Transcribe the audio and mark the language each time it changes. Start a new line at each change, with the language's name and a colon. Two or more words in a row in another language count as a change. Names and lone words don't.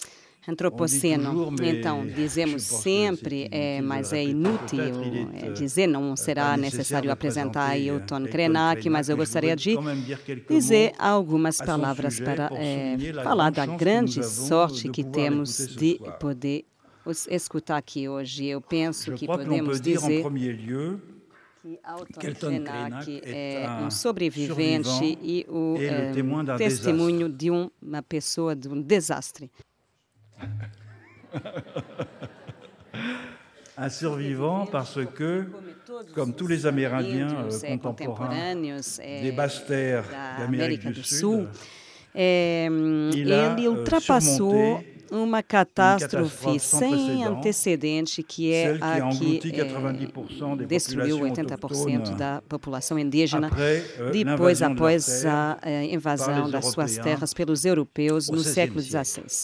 Portuguese: Então, dizemos sempre, mas é inútil dizer, não será necessário apresentar Ailton Krenak, mas eu gostaria de dizer algumas palavras para falar da grande sorte que temos de poder os escutar aqui hoje. Eu penso que podemos dizer que Ailton Krenak é um sobrevivente e o testemunho de uma pessoa de um desastre.
French: Un survivant parce que, comme tous les Amérindiens contemporains des basses terres d'Amérique du Sud,
Portuguese: ele ultrapassou uma catástrofe sem antecedente, que é a que destruiu 80% da população indígena, após a invasão das suas terras pelos europeus no século XVI.